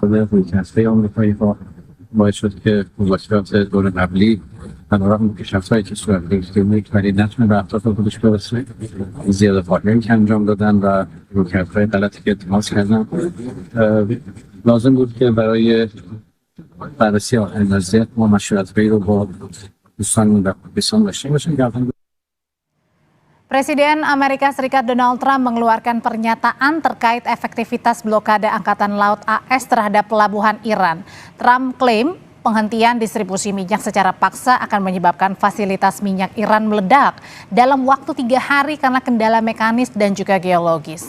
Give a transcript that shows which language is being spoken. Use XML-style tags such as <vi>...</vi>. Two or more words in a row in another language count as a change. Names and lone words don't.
<fa>رویکردهای آمریکایی ها باعث شد که مذاکرات دور قبلی بنابراین پیشرفت‌هایی که صورت گرفت ولی نتونه به اهداف خودش برسه، زیاده فاکتوری که انجام دادن و رویکردهای غلطی که اتخاذ کردن. لازم بود که برای بررسی آخرین وضعیت ما مشورت‌هایی رو با دوستان در پاکستان داشته باشیم.</fa> <id>Presiden Amerika Serikat Donald Trump mengeluarkan pernyataan terkait efektivitas blokade Angkatan Laut AS terhadap pelabuhan Iran. Trump klaim penghentian distribusi minyak secara paksa akan menyebabkan fasilitas minyak Iran meledak dalam waktu 3 hari karena kendala mekanis dan juga geologis.</id>